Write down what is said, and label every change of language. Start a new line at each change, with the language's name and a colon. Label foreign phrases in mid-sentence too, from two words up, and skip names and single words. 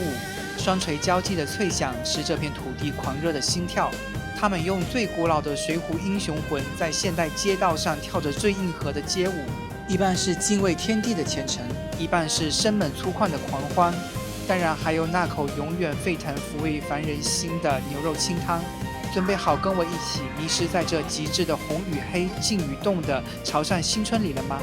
Chinese: 雙錘交擊的脆響是這片土地狂熱的心跳。他們用最古老的水滸英雄魂，在現代街道上跳着最硬核的街舞。一半是敬畏天地的虔誠，一半是生猛粗獷的狂歡。当然還有那口永遠沸騰撫慰凡人心的牛肉清湯。準備好跟我一起迷失在這極致的紅與黑、靜與動的潮汕新春裡了嗎？